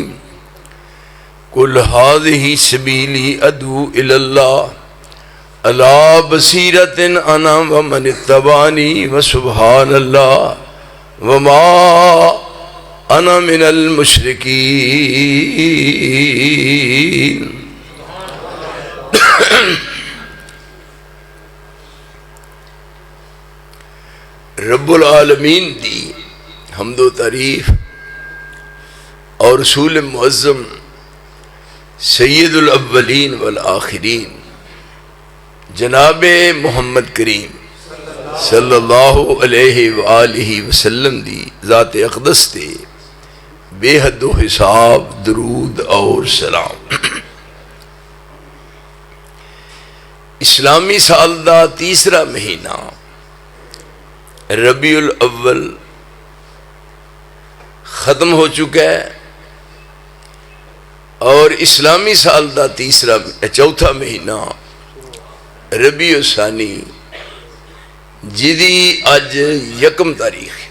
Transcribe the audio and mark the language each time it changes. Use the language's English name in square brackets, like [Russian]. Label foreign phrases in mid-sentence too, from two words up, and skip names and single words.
[Arabic] قل هذه سبيلي أدعو إلى الله على بصيرة أنا ومن اتبعني وسبحان الله وما أنا من المشركين. ربّ العالمین [Punjabi] دی حمد و تعریف اور رسول معظم [Arabic] سید الأولین والآخرین [Punjabi] جنابِ محمد کریم [Arabic] صلى الله عليه وآله وسلم [Punjabi] دی ذات اقدس تے بے حد حساب درود اور سلام. [Urdu] اسلامی سال دا تیسرا مہینہ ربیع الاول ختم ہو چکا ہے اور اسلامی سال کا چوتھا مہینہ ربیع الثانی [Punjabi] جیدی اج یکم تاریخ.